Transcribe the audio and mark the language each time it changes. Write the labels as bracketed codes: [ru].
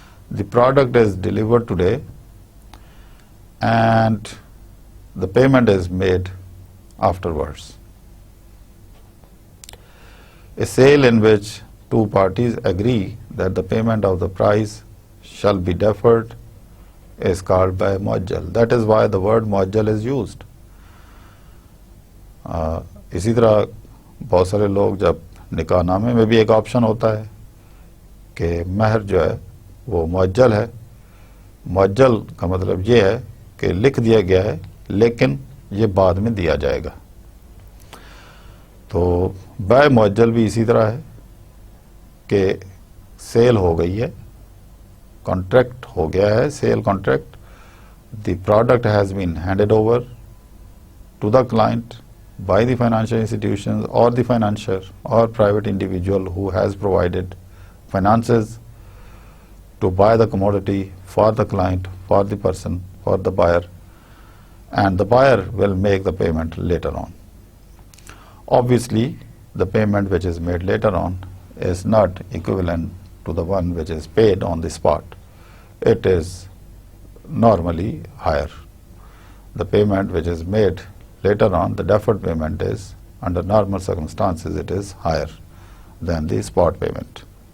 [en] The product is delivered today and the payment is made afterwards. A sale in which two parties agree that the payment of the price shall be deferred is called by muajjal. That is why the word muajjal is used. [hi] इसी तरह बहुत सारे लोग जब निकाहनामे में भी एक option होता है कि महर जो है वो मुअज्जल है. मुअज्जल का मतलब ये है कि लिख दिया गया है लेकिन ये बाद में दिया जाएगा. तो बै मुअज्जल भी इसी तरह है कि सेल हो गई है, कॉन्ट्रैक्ट हो गया है, [en] Sale contract, the product has been handed over to the client by the financial institutions or the financier or private individual who has provided finances to buy the commodity for the client for the person, for the buyer, and the buyer will make the payment later on. Obviously, the payment which is made later on is not equivalent to the one which is paid on the spot. It is normally higher. The payment which is made later on, the deferred payment is, under normal circumstances, it is higher than the spot payment.